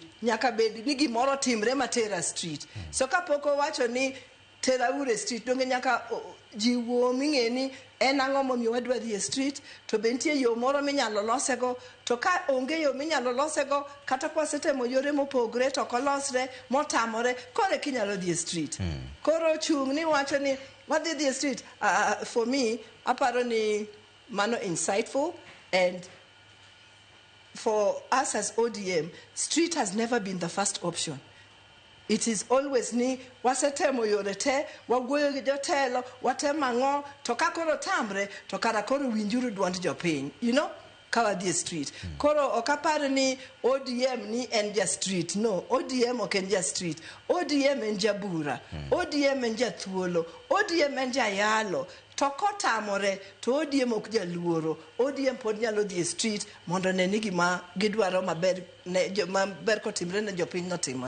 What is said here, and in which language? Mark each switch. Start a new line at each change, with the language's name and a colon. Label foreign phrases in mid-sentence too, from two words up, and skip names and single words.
Luo (Kenya and Tanzania): Nyaka bedi ni gimoro timre matera street. So kapoko wacho ni tera ure street donge nyaka jiwo ming'e ni en ang'o momiyo wadwa dhi street to be nitie yo moro minyalo losego to ka onge yo minyalo losego kata kwasetemo yore mopogre to kolosre motamore kore kinyalo dhi street. Koro chung ni wacho ni wadhi dhi street
English: for me
Luo (Kenya and Tanzania): aparo ni mano
English: insightful, and for us as ODM street has never been the first option. It is always
Luo (Kenya and Tanzania): ni wasetemo yore te, wagweyo gi jotelo, watemo ang'o, to ka koro tamre, to kara koro winjuru duond jopiny,
English: you know, kawa the street.
Luo (Kenya and Tanzania): Koro okapar ni ODM ni en ja street. No, ODM ok en ja street. ODM en ja bura. ODM en ja thuolo. ODM en ja yalo. To kotamore, to ODM ok ja luoro. ODM pod nyalo
English: the street
Luo (Kenya and Tanzania): mondo ne ni gima gidwaro maber kotimre ne jopiny notimore.